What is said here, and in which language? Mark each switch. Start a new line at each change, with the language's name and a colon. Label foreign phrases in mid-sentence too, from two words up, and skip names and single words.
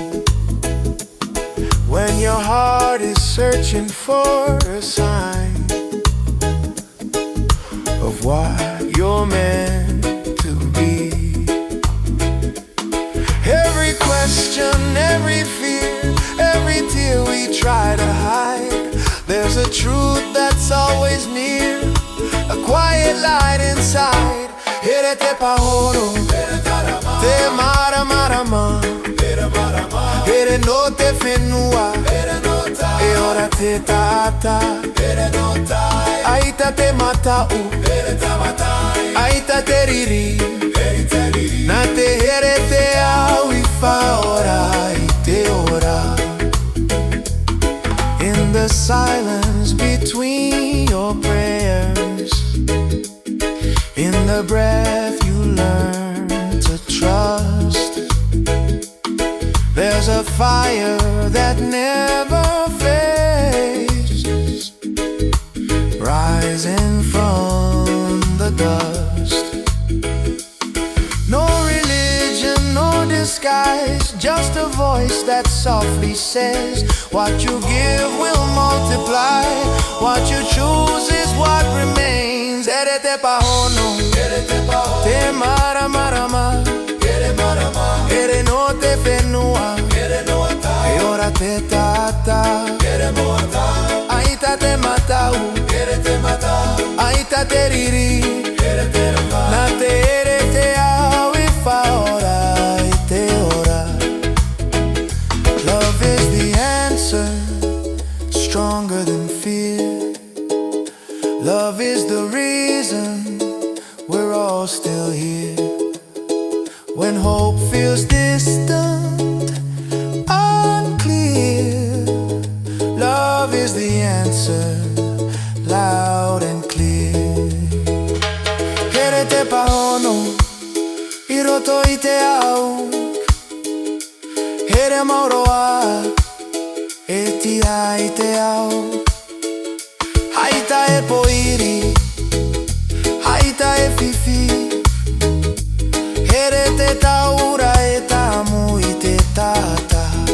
English: when your heart is searching for a sign of what you're meant to be, every question, every fear, every tear we try to hide, there's a truth that's always near, a quiet light inside.
Tahitian: Here te pahono, te maramarama, here no te fenua, e ora te tata, aita te matau, aita te riri, na te here te au I fa ora I te ora.
English: In the silence between your prayers, in the breath you learn to trust, there's a fire that never fades, rising from the dust. No religion, no disguise, just a voice that softly says, what you give will multiply, what you choose is what remains.
Tahitian: Here te pahono, te maramarama, here no te fenua, e ora te tata, aita te matau, aita te riri, na te here te au I fa ora I te ora.
English: Love is the answer, stronger than fear. Love is the reason we're all still here. When hope feels distant, unclear, love is the answer, loud and clear.
Tahitian: Here te pahono, I roto I te au, here mauroa, e ti ai te au. Haita e poiri, haita e fifi, here te taura e tamu I te tata.